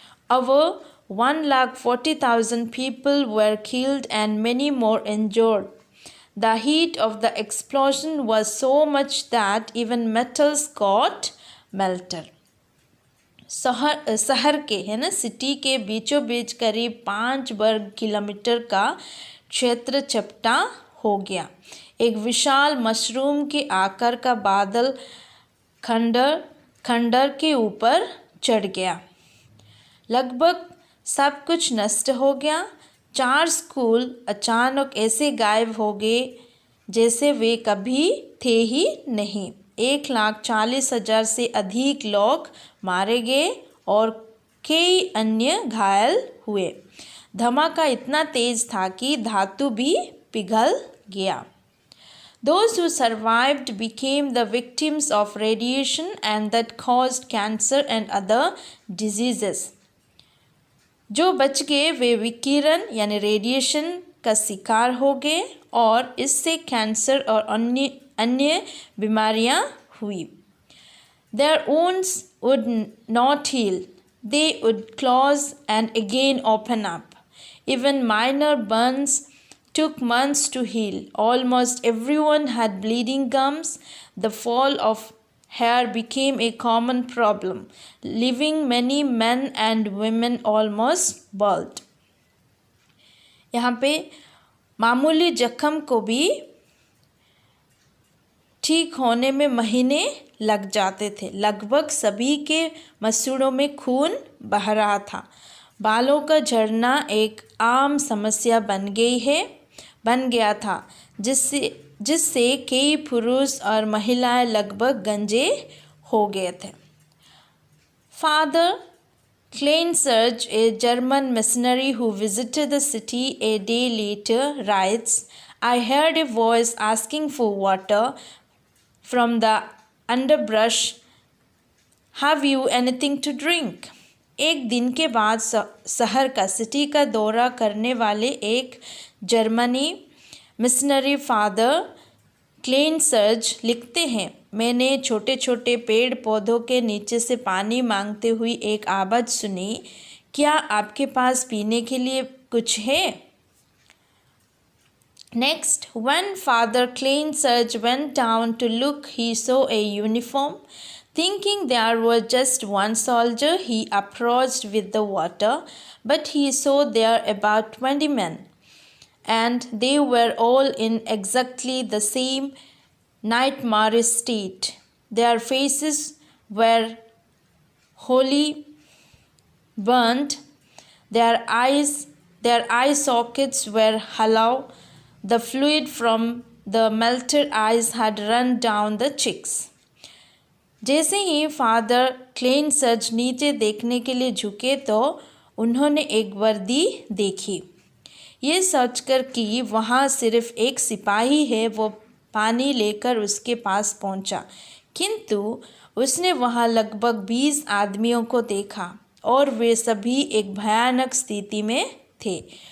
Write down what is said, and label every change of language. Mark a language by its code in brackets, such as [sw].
[en] Over 140,000 people were killed and many more injured. The heat of the explosion was so much that even metals got melted. [hi] शहर के है ना city के बीचों बीच करीब 5 वर्ग किलोमीटर का क्षेत्र चपटा हो गया। एक विशाल मशरूम के आकार का बादल खंडर के ऊपर चढ़ गया। लगभग सब कुछ नष्ट हो गया। 4 स्कूल अचानक ऐसे गायब हो गए जैसे वे कभी थे ही नहीं। 1,40,000 से अधिक लोग मारे गए और कई अन्य घायल हुए। धमाका इतना तेज था कि धातु भी पिघल गया। [en] Those who survived became the victims of radiation and that caused cancer and other diseases. [hi] जो बच गए वे विकिरण यानी रेडिएशन का शिकार हो गए और इससे कैंसर और अन्य बीमारियां हुई। [en] Their wounds would not heal. They would close and again open up. Even minor burns took months to heal. Almost everyone had bleeding gums. The fall of hair became a common problem, leaving many men and women almost bald. [hi] यहाँ पे मामूली जख्म को भी ठीक होने में महीने लग जाते थे। लगभग सभी के मसूड़ों में खून बह रहा था। बालों का झड़ना एक आम समस्या बन गया था जिससे कई पुरुष और महिलाएं लगभग गंजे हो गए थे। [en] Father Kleinserge, a German missionary who visited the city a day later, writes, I heard a voice asking for water from the underbrush. Have you anything to drink? [hi] एक दिन के बाद शहर का सिटी का दौरा करने वाले एक जर्मनी मिशनरी फादर क्लेनसर्ज लिखते हैं, मैंने छोटे छोटे पेड़ पौधों के नीचे से पानी मांगते हुई एक आवाज़ सुनी, क्या आपके पास पीने के लिए कुछ है? [en] Next, when Father Kleinserge went down to look, he saw a uniform. Thinking there was just one soldier, he approached with the water, but he saw there about 20 men. And they were all in exactly the same nightmarish state. Their faces were wholly burnt, their eye sockets were hollow, the fluid from the melted eyes had run down the cheeks. [hi] जैसे ही father क्लेनसर्ज नीचे देखने के लिए झुके तो उन्होंने एक वर्दी देखी। ये सोचकर कि वहाँ सिर्फ एक सिपाही है, वो पानी लेकर उसके पास पहुँचा, किंतु उसने वहाँ लगभग 20 आदमियों को देखा और वे सभी एक भयानक स्थिति में थे।